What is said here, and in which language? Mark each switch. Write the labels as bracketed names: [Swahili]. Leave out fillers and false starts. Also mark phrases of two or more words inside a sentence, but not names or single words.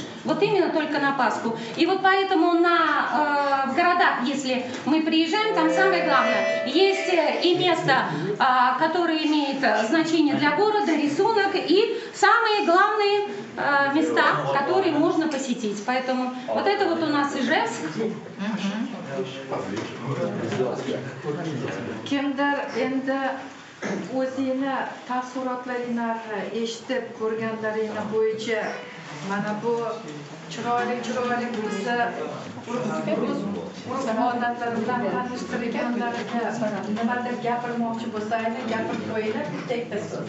[Russian] Вот именно только на Пасху. И вот поэтому в городах, если мы приезжаем, там самое главное, есть и место, которое имеет значение для города, рисунок, и самые главные места, которые можно посетить. Поэтому вот это вот у нас Ижевск. [Uzbek] Kimdir endi o'zingni taassurotlaringlarni eshitib ko'rganlaringni bo'yicha mana bu chiroyli bizni urf odatlari bilan tanishtirganlarga nimadir gapirmoqchi bo'lsanglar gapirib qo'yinglar, bitta so'z.